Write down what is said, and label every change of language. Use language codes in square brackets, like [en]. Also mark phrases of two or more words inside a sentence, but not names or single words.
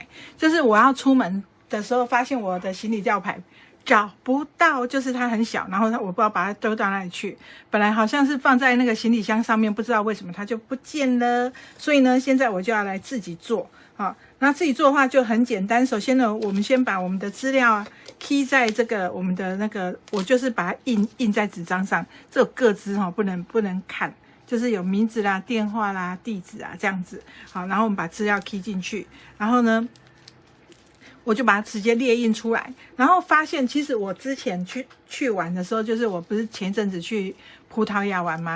[zh] 就是我要出門的時候，發現我的行李吊牌找不到，就是它很小，然後我不知道把它丟到哪裡去。本來好像是放在那個行李箱上面，不知道為什麼它就不見了。所以呢，現在我就要來自己做。好，那自己做的話就很簡單。首先呢，我們先把我们的資料key 在这個我們的那個，我就是把它印在紙張上，這個個資哈不能看。就是有名字啦、電話啦、地址啊這樣子，好，然後我們把資料 key 進去，然後呢，我就把它直接列印出來，然後發現其實我之前去玩的時候，就是我不是前陣子去葡萄牙玩嗎？